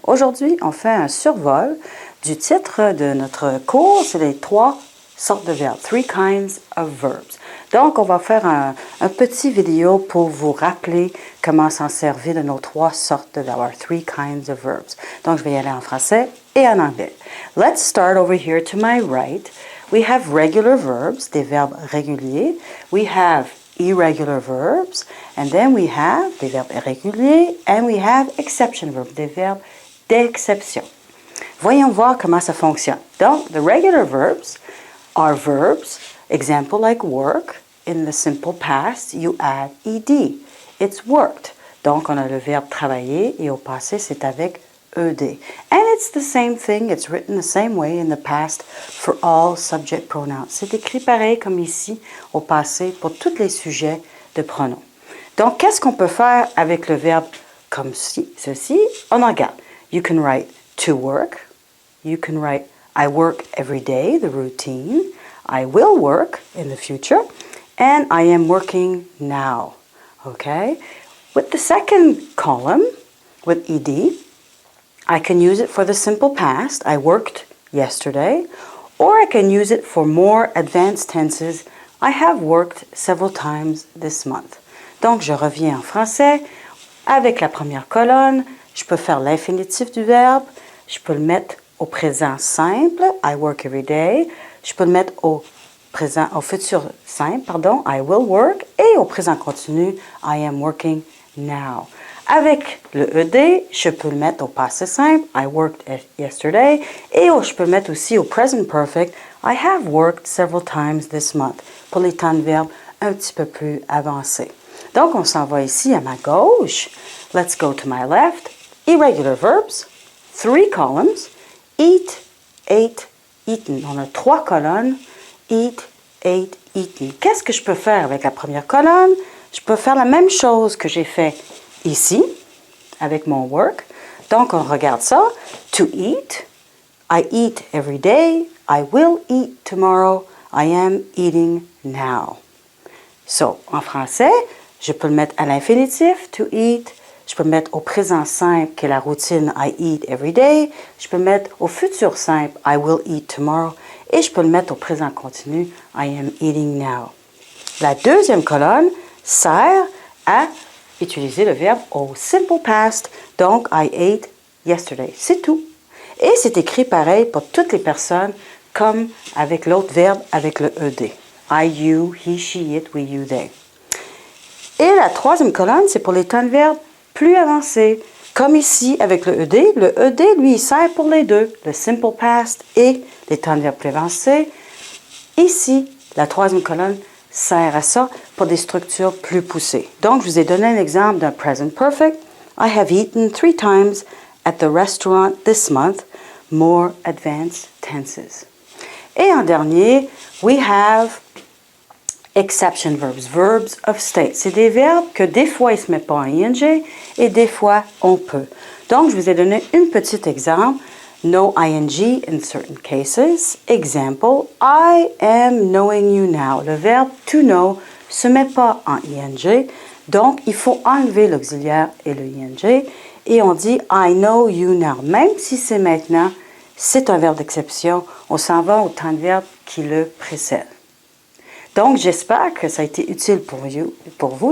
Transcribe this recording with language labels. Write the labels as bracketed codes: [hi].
[fr] Aujourd'hui, on fait un survol du titre de notre cours, c'est les 3 sortes de verbes, [en] 3 kinds of verbs. [fr] Donc, on va faire un petit vidéo pour vous rappeler comment s'en servir de nos 3 sortes de verbes, [en] 3 kinds of verbs. [fr] Donc, je vais y aller en français et en anglais. [en] Let's start over here to my right. We have regular verbs, [fr] des verbes réguliers. [en] We have irregular verbs, and then we have [fr] des verbes irréguliers, [en] and we have exception verbs, [fr] des verbes d'exception. Voyons voir comment ça fonctionne. [en] Donc, the regular verbs are verbs, example like work. In the simple past, you add ed. It's worked. [fr] Donc, on a le verbe travailler, et au passé, c'est avec ed. [en] And it's the same thing, it's written the same way in the past for all subject pronouns. [fr] C'est écrit pareil comme ici au passé pour tous les sujets de pronoms. Donc, qu'est-ce qu'on peut faire avec le verbe comme ceci? On regarde. [en] You can write to work. You can write I work every day, the routine. I will work in the future. And I am working now. Okay? With the second column, with ed, I can use it for the simple past, I worked yesterday, or I can use it for more advanced tenses, I have worked several times this month. [fr] Donc, je reviens en français. Avec la première colonne, je peux faire l'infinitif du verbe, je peux le mettre au présent simple, [en] I work every day, [fr] je peux le mettre au futur simple, pardon, [en] I will work, [fr] et au présent continu, [en] I am working now. [fr] Avec le ed, je peux le mettre au passé simple, [en] I worked yesterday, [fr] et je peux le mettre aussi au present perfect, [en] I have worked several times this month, [fr] pour les temps de verbe un petit peu plus avancés. Donc, on s'en va ici à ma gauche. [en] Let's go to my left. Irregular verbs, 3 columns, eat, ate, eaten. [fr] On a 3 colonnes, [en] eat, ate, eaten. [fr] Qu'est-ce que je peux faire avec la première colonne? Je peux faire la même chose que j'ai fait ici, avec mon work. Donc, on regarde ça. [en] To eat, I eat every day. I will eat tomorrow. I am eating now. [fr] So, en français, je peux le mettre à l'infinitif, [en] to eat. [fr] Je peux le mettre au présent simple, qui est la routine, [en] I eat every day. [fr] Je peux le mettre au futur simple, [en] I will eat tomorrow. [fr] Et je peux le mettre au présent continu, [en] I am eating now. [fr] La deuxième colonne sert à utiliser le verbe au simple past. Donc, [en] I ate yesterday. [fr] C'est tout. Et c'est écrit pareil pour toutes les personnes, comme avec l'autre verbe, avec le ed. [en] I, you, he, she, it, we, you, they. [fr] Et la troisième colonne, c'est pour les temps de verbe plus avancés. Comme ici, avec le ed. Le ed, lui, il sert pour les deux, le simple past et les temps de verbe plus avancés. Ici, la troisième colonne sert à ça pour des structures plus poussées. Donc, je vous ai donné un exemple d'un present perfect. [en] I have eaten 3 times at the restaurant this month. More advanced tenses. [fr] Et en dernier, [en] we have exception verbs, verbs of state. [fr] C'est des verbes que des fois, ils ne se mettent pas en ing et des fois, on peut. Donc, je vous ai donné un petit exemple. [en] No ing in certain cases. Example, I am knowing you now. [fr] Le verbe [en] to know [fr] ne se met pas en ing. Donc, il faut enlever l'auxiliaire et le ing. Et on dit [en] I know you now. [fr] Même si c'est maintenant, c'est un verbe d'exception. On s'en va au temps de verbe qui le précède. Donc, j'espère que ça a été utile pour vous.